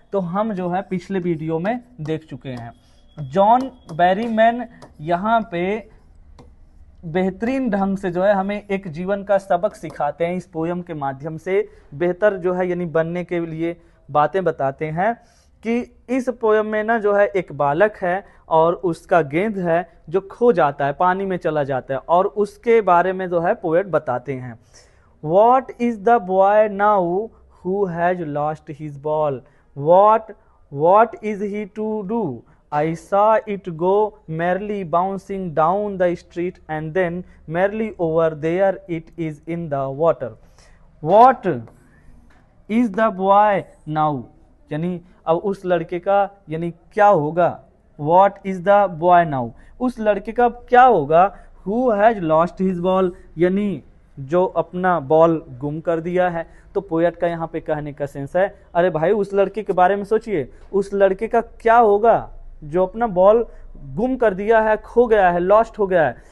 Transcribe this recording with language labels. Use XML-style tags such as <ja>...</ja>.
<hi>तो हम जो है पिछले वीडियो में देख चुके हैं। जॉन बैरीमैन यहाँ पे बेहतरीन ढंग से जो है हमें एक जीवन का सबक सिखाते हैं। इस पोयम के माध्यम से बेहतर जो है यानी बनने के लिए बातें बताते हैं कि इस पोयम में ना जो है एक बालक है और उसका गेंद है जो खो जाता है, पानी में चला जाता है, और उसके बारे में जो है पोएट बताते हैं।</hi> <en>What is the boy now who has lost his ball? What is he to do? I saw it go merrily bouncing down the street and then merrily over there it is in the water. What is the boy now?</en> <hi>यानी अब उस लड़के का यानी क्या होगा।</hi> <en>What is the boy now?</en> <hi>उस लड़के का क्या होगा।</hi> <en>Who has lost his ball?</en> <hi>यानी जो अपना बॉल गुम कर दिया है। तो पोएट का यहाँ पे कहने का सेंस है, अरे भाई उस लड़के के बारे में सोचिए, उस लड़के का क्या होगा जो अपना बॉल गुम कर दिया है, खो गया है, लॉस्ट हो गया है।</hi>